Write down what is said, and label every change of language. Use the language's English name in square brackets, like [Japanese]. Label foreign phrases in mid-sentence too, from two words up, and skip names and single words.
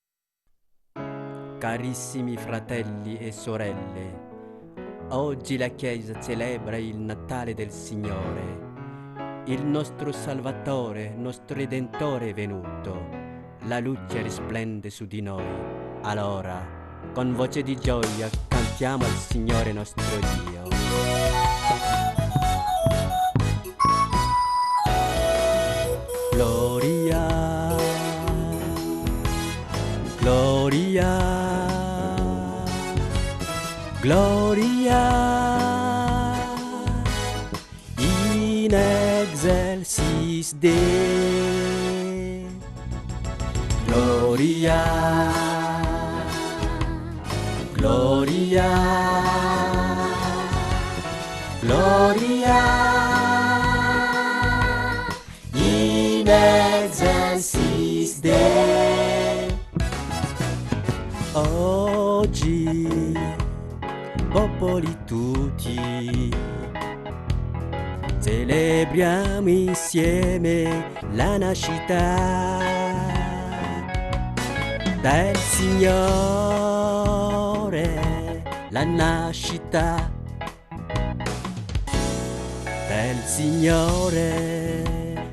[Italian] Carissimi fratelli e sorelle, oggi la Chiesa celebra il Natale del Signore. Il nostro Salvatore, nostro Redentore è venuto. La luce risplende su di noi. Allora, con voce di gioia, cantiamo al Signore nostro Dio. [Latin] Gloria, Gloria, Gloria in excelsis Dei. Gloria, Gloria, Gloria in excelsis Dei. [Italian] Oggi, popoli tutti, celebriamo insieme la nascita del Signore, la nascita del Signore.